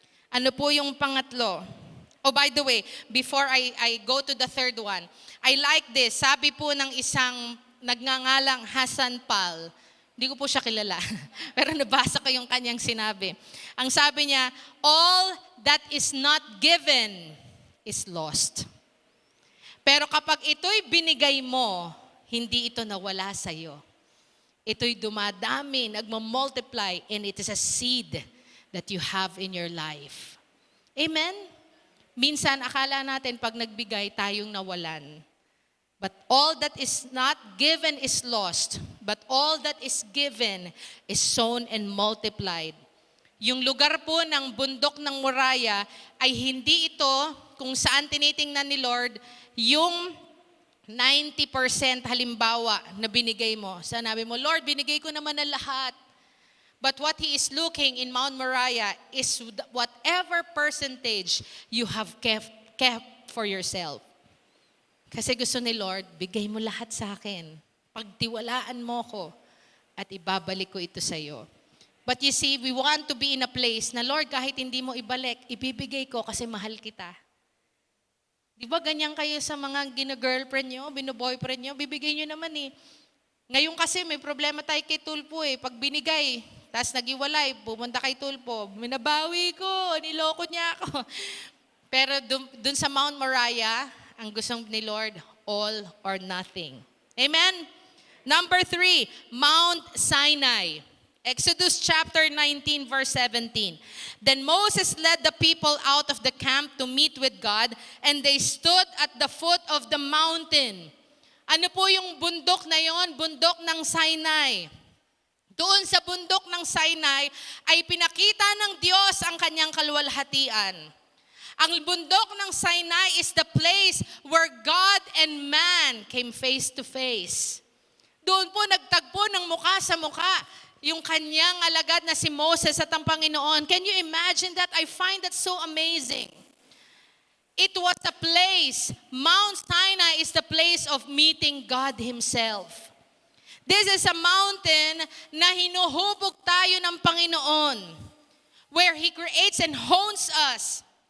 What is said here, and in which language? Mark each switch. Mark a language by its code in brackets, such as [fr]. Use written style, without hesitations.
[tl] Ano po yung pangatlo? [en] Oh, by the way, before I go to the third one, I like this. [tl] Sabi po ng isang nagngangalang Hassan Pal, hindi ko po siya kilala, pero nabasa ko yung kanyang sinabi. Ang sabi niya, [en] all that is not given is lost. [tl] Pero kapag ito'y binigay mo, hindi ito nawala sa iyo. Ito'y dumadami, nagmamultiply, [en] and it is a seed that you have in your life. [tl] Amen? Minsan, akala natin pag nagbigay, tayong nawalan. [en] But all that is not given is lost. But all that is given is sown and multiplied. [tl] Yung lugar po ng bundok ng Moriah ay hindi ito kung saan tinitingnan ni Lord yung 90% halimbawa na binigay mo. Sanabi mo, Lord, binigay ko naman na lahat. [en] But what He is looking in Mount Moriah is whatever percentage you have kept for yourself. [tl] Kasi gusto ni Lord, bigay mo lahat sa akin. Pagtiwalaan mo ko at ibabalik ko ito sa iyo. [en] But you see, we want to be in a place na, Lord, [tl] kahit hindi mo ibalik, ibibigay ko kasi mahal kita. Di ba ganyan kayo sa mga gina-girlfriend nyo, bino-boyfriend nyo, bibigay nyo naman eh. Ngayon kasi may problema tayo kay Tulpo eh. Pag binigay, Tapos nagiwalay, pumunta kay Tulpo. Minabawi ko, niloko niya ako. Pero dun sa Mount Moriah, ang gustong ni Lord, [en] all or nothing. [tl] Amen? [en] Number 3, Mount Sinai. Exodus chapter 19, verse 17. Then Moses led the people out of the camp to meet with God, and they stood at the foot of the mountain. [tl] Ano po yung bundok na yon? Bundok ng Sinai. Doon sa bundok ng Sinai ay pinakita ng Diyos ang kanyang kaluwalhatian. Ang bundok ng Sinai [en] is the place where God and man came face to face. [tl] Doon po nagtagpo ng mukha sa mukha yung kanyang alagad na si Moses at ang Panginoon. [en] Can you imagine that? I find that so amazing. It was a place, Mount Sinai is the place of meeting God Himself. This is a mountain [tl] na hinuhubog tayo ng Panginoon, [en] where He creates and hones us.